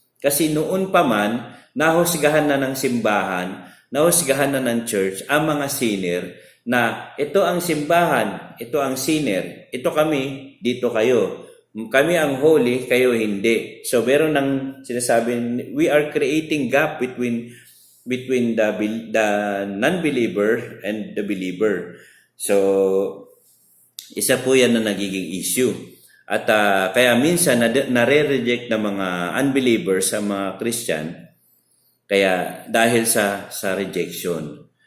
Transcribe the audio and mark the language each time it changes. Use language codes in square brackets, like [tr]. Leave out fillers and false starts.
[tl] Kasi noon pa man, nahusgahan na ng simbahan, nahusgahan na ng church ang mga sinner na ito ang simbahan, ito ang sinner, ito kami, dito kayo. Kami ang holy, kayo hindi. So meron ng sinasabi, [en] we are creating gap between the non-believer and the believer. [tl] So isa po yan na nagiging issue. At kaya minsan nare-reject ng mga unbelievers sa mga Christian kaya dahil sa rejection.